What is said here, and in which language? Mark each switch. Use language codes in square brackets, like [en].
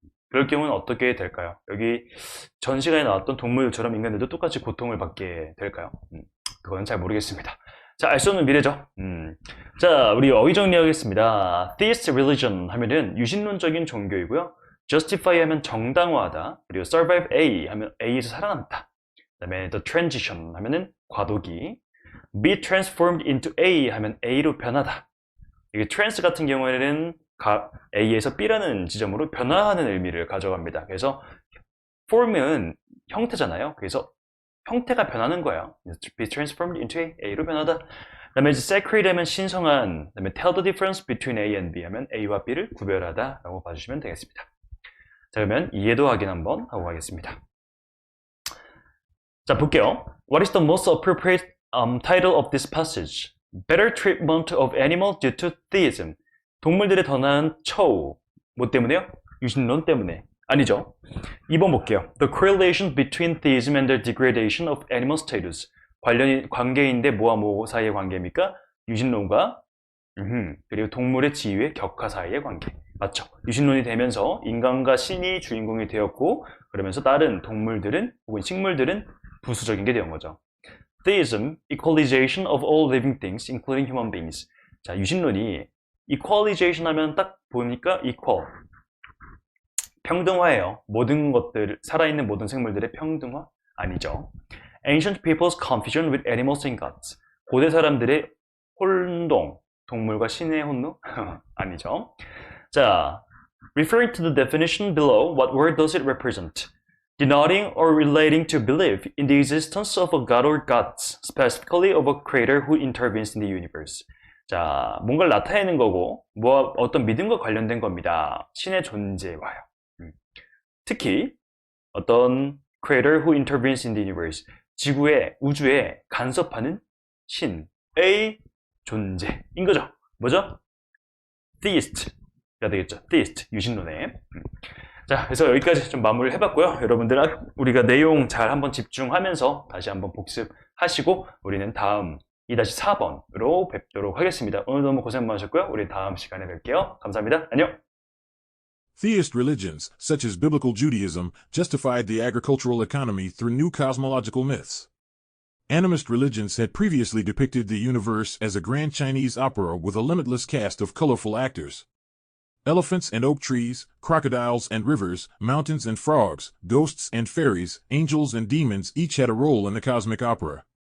[ko] 그럴 경우는 어떻게 될까요? 여기 전 시간에 나왔던 동물처럼 인간들도 똑같이 고통을 받게 될까요? 그건 잘 모르겠습니다. 자, 알 수 없는 미래죠. 자, 우리 어휘 정리하겠습니다. Theist religion 하면은 유신론적인 종교이고요. justify 하면 정당화하다. 그리고 survive A 하면 A에서 살아남다. 그 다음에 the transition 하면은 과도기. be transformed into A 하면 A로 변하다. 이게 trans 같은 경우에는 A에서 B라는 지점으로 변화하는 의미를 가져갑니다. 그래서 form은 형태잖아요. 그래서 형태가 변하는 거예요. be transformed into A로 변하다. 그 다음에 이제 sacred 하면 신성한, 그 다음에 [en] tell the difference between A and B [ko] 하면 A와 B를 구별하다 라고 봐주시면 되겠습니다. 자, 그러면 이해도 확인 한번 하고 가겠습니다. 자, 볼게요. [en] What is the most appropriate title of this passage? Better treatment of animals due to theism. [ko] 동물들의 더 나은 처우. 뭐 때문에요? 유신론 때문에. 아니죠. 2번 볼게요. [en] The correlation between theism and the degradation of animal status. [ko] 관계인데 뭐와 뭐 사이의 관계입니까? 유신론과 그리고 동물의 지위의 격화 사이의 관계. 맞죠? 유신론이 되면서 인간과 신이 주인공이 되었고 그러면서 다른 동물들은 혹은 식물들은 부수적인 게 되는 거죠. [en] Theism, equalization of all living things, including human beings. [ko] 자, 유신론이 equalization 하면 딱 보니까 equal. 평등화예요. 모든 것들, 살아있는 모든 생물들의 평등화? 아니죠. [en] Ancient people's confusion with animals and gods. [ko] 고대 사람들의 혼동, 동물과 신의 혼동? 아니죠. [en] 자, referring to the definition below, what word does it represent? Denoting or relating to belief in the existence of a god or gods, specifically of a creator who intervenes in the universe. [ko] 자, 뭔가를 나타내는 거고, 어떤 믿음과 관련된 겁니다. 신의 존재와요. 특히, 어떤 [en] creator who intervenes in the universe. [ko] 지구의, 우주에 간섭하는 신의 존재인 거죠. 뭐죠? theist가 되겠죠. theist, 유신론에. 자, 그래서 여기까지 좀 마무리를 해봤고요. 여러분들, 우리가 내용 잘 한번 집중하면서 다시 한번 복습하시고, 우리는 다음 2-4번으로 뵙도록 하겠습니다. 오늘 너무 고생 많으셨고요. 우리 다음 시간에 뵐게요. 감사합니다. 안녕! [en] Theist religions, such as biblical Judaism, justified the agricultural economy through new cosmological myths. Animist religions had previously depicted the universe as a grand Chinese opera with a limitless cast of colorful actors. Elephants and oak trees, crocodiles and rivers, mountains and frogs, ghosts and fairies, angels and demons each had a role in the cosmic opera.